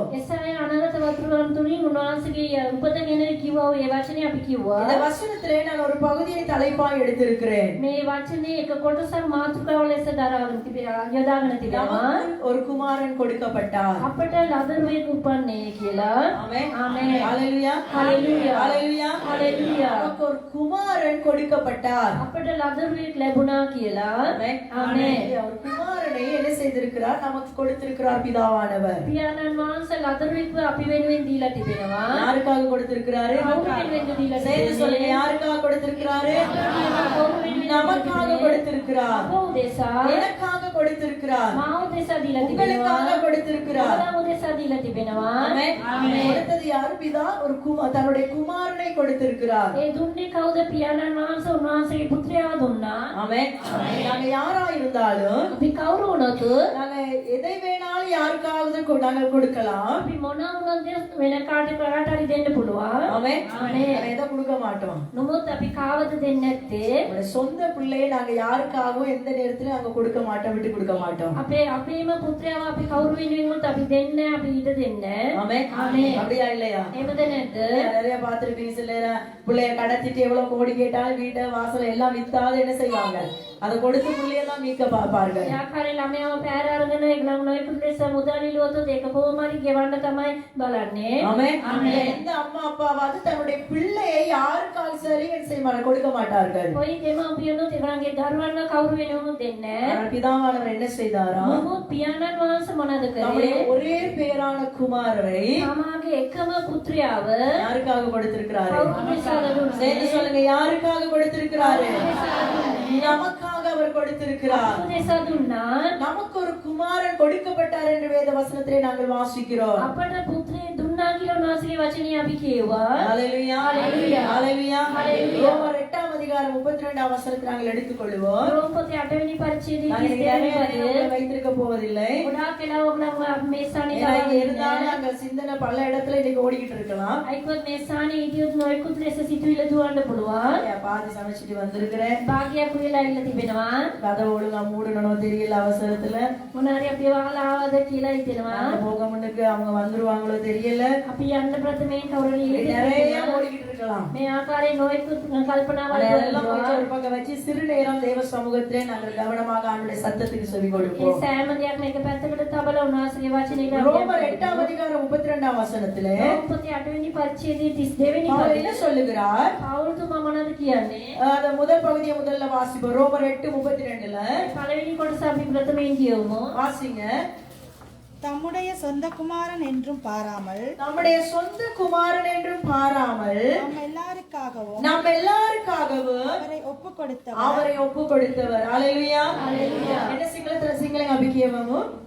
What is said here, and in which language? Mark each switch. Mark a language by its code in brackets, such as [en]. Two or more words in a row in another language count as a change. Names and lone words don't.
[si] එසාය අනාගත වතුරන් තුලින් උන්වහන්සේගේ උපත ගැන කිව්වා. ඒ වචනේ අපි කිව්වා. [ta] இந்த வசனத்திலே நான் ஒரு பகுதியை தலைப்பாய் எடுத்திருக்கிறேன். [si] මේ වචනේ එක කොටසක් මාතෘකාව ලෙස දරාගෙන යොදාගෙන තිබෙනවා. [ta] நமக்கு ஒரு குமாரன் கொடுக்கப்பட்டார். [si] අපට ලදරුවෙක් උපන්නේ කියලා. [ta] ஆமென். ஆமென். ஹalleluya. ஹalleluya. ஹalleluya. ஹalleluya. நமக்கு ஒரு குமாரன் கொடுக்கப்பட்டார். [si] අපට ලදරුවෙක් ලැබුණා කියලා. [ta] ஆமென். ஆமென். அவர் குமாரனை என்ன செய்திருக்கிறார்? நமக்கு கொடுத்திருக்கிறார் பிதாவானவர். [si] පියාණන් වහන්සේ ලදරුවෙක්ව අපි වෙනුවෙන් දීලා තිබෙනවා. [ta] யாருக்காக கொடுத்திருக்கிறாரு? [si] කවුරු වෙනුවෙන්ද දීලා [ta] செய்து சொல்லுங்க, [si] තිබෙන්නේ? [ta] யாருக்காக கொடுத்திருக்கிறாரு? [si] කවුරු වෙනුවෙන්ද [ta] நமக்காக கொடுத்திருக்கிறார். [si] අප උදෙසා [ta] எனக்காக கொடுத்திருக்கிறார். [si] මා උදෙසා දීලා [ta] உங்களுக்காக [si] තිබෙනවා. [ta] கொடுத்திருக்கிறார். [si] ඔබලා උදෙසා දීලා තිබෙනවා. [ta] ஆமென். கொடுத்தது யாரு? பிதா ஒரு தன்னுடைய குமாரனை கொடுத்திருக்கிறார். [si] ඒ දුන්නේ කවුද? පියාණන් වහන්සේ උන්වහන්සේගේ පුත්‍රයාව දුන්නා. [ta] ஆமென். நாங்க யாரா இருந்தாலும் [si] අපි කවුරු වුණත් [ta] நாங்க எதை வேணாலும் யாருக்காவது நாங்கள் கொடுக்கலாம். [si] අපි මොනවා වුණත් වෙන කාට හරි දෙන්න පුළුවන්. [ta] ஆமென். ஆமென். நாங்க எதை கொடுக்க மாட்டோம். [si] නමුත් අපි කාවද දෙන්නේ නැත්තේ? [ta] நம்முடைய சொந்த பிள்ளையை நாங்க யாருக்காகவும் எந்த நேரத்திலும் நாங்க கொடுக்க மாட்டோம், விட்டு கொடுக்க மாட்டோம். [si] අපේම පුත්‍රයාව අපි කවුරු වෙනුවෙන්වත් අපි දෙන්නේ නැහැ, අපි ඊට දෙන්නේ නැහැ. [ta] ஆமென். ஆமென். அப்படியா இல்லையா? [si] එහෙමද නැද්ද? [ta] நிறைய பார்த்திருப்பீங்க. சில நேரம் பிள்ளைய கடத்திட்டு எவ்வளவு கோடி கேட்டாலும் வீட்டை வாசல் எல்லாம் வித்தாவது என்ன செய்வாங்க? அதை கொடுத்து பிள்ளையெல்லாம் மீட்க பார்ப்பார்கள். [si] යාකාරේ ළමයාව පැහැර අරගෙන ඒගොල්ලෝ නොයෙකුත් ලෙස මුදල් ඉල්ලුවොත් ඒක කොහොම හරි ගෙවන්න තමයි බලන්නේ. [ta] ஆமென். எந்த அம்மா அப்பாவாவது தன்னுடைய பிள்ளையை யாருக்காக சரி என்ன செய்ய மாட்டாங்க, கொடுக்க மாட்டார்கள். [si] කොයි දෙමාපියනොත් ඒගොල්ලන්ගේ දරුවන්ව කවුරු වෙනුවෙන්වත් දෙන්නේ නැහැ. [ta] ஆனால் பிதாவானவர் என்ன செய்தாராம்? [si] නමුත් පියාණන් වහන්සේ මොනවද [ta] நம்முடைய [si] කළේ? [ta] ஒரே பேரான குமாரரை [si] තමාගේ එකම පුත්‍රයාව [ta] யாருக்காக கொடுத்திருக்கிறாரு? [si] කවුරු දෙසාද දුන්නේ? [ta] சேர்ந்து சொல்லுங்க. யாருக்காக கொடுத்திருக்கிறாரு? நமக்காக அவர் கொடுத்திருக்கிறார். [si] කවුරු දෙසා දුන්නා? [ta] நமக்கு ஒரு குமாரன் கொடுக்கப்பட்டார் என்று வேத வசனத்திலே நாங்கள் வாசிக்கிறோம். [si] අපට පුත්‍රයෙක් දුන්නා කියලා උන්වහන්සේගේ වචනේ අපි කියුවා. [ta] ஹalleluya. ஹalleluya. ஹalleluya. ஹalleluya. ரோமர் 8ஆம் அதிகாரம் 32ஆம் வசனத்தை நாங்கள் எடுத்துக்கொள்வோம். [si] රෝම පොතේ 8 වෙනි පරිච්ඡේදයේ [ta] நான் 32 நிறைய [si] වෙනි [ta] நேரம் [si] පදයේ [ta] வைத்திருக்க போவதில்லை. [si] ගොඩාක් වෙලාවක නම් අපි මේ ස්ථානේ [ta] ஏன்னா இங்க [si] තවන්නේ [ta] இருந்தாலும் [si] නැහැ. [ta] அங்க சிந்தனை பல இடத்துல இன்னைக்கு ஓடிக்கிட்டு இருக்கலாம். [si] අයිකොත් මේ ස්ථානේ ඉදියොත් නොයෙකුත් ලෙස සිතුවිලි දුවන්න පුළුවන්. [ta] பாதி சமைச்சிட்டு வந்திருக்கிறேன். [si] භාගයක් උයලා ඉන්න තිබෙනවා. [ta] கதவு ஒழுங்கா மூடணும் தெரியல அவசரத்துல. [si] මොනාරි අපි වහලා ආවද කියලා හිතෙනවා. [ta] நாங்க போக முன்னுக்கு அவங்க வந்துருவாங்களோ தெரியல. [si] අපි යන්න ප්‍රථමයෙන් කවුරුහරි [ta] நிறைய ஓடிக்கிட்டு இருக்கலாம். [si] මේ ආකාරයේ නොයෙකුත් කල්පනාවල් [ta] அதெல்லாம் [si] වලට [ta] கொஞ்சம் ஒரு பக்கம் வச்சு சிறு நேரம் தேவ சமூகத்திலே நாங்கள் கவனமாக ஆண்டுடைய சத்தத்துக்கு செவி [si] ඒ [ta] கொடுப்போம். [si] සෑම දෙයක්ම එක පැත්තකට තබලා උන්වහන්සේගේ වචනේ [ta] ரோமர் 8ஆம் அதிகாரம் 32ஆம் வசனத்திலே [si] රෝම පොතේ 8 වෙනි පරිච්ඡේදයේ 32 වෙනි [ta] அவர் [si] පදයේ [ta] என்ன சொல்லுகிறார்? [si] පෞල්තුමා මොනවද කියන්නේ? [ta] அந்த முதல் பகுதியை முதல்ல வாசிப்போம். ரோமர் 8:32ல [si] පළවෙනි කොටස අපි ප්‍රථමයෙන් කියවමු. [ta] வாசிங்க. தம்முடைய சொந்த குமாரன் என்றும் பாராமல் நம்முடைய சொந்த குமாரன் என்றும் பாராமல் நம் எல்லாருக்காகவும் நாம் எல்லாருக்காகவும் அவரை ஒப்பு கொடுத்தவர் அவரை ஒப்பு கொடுத்தவர். ஹalleluya. என்ன [si] සිංහලෙන් අපි කියවමු.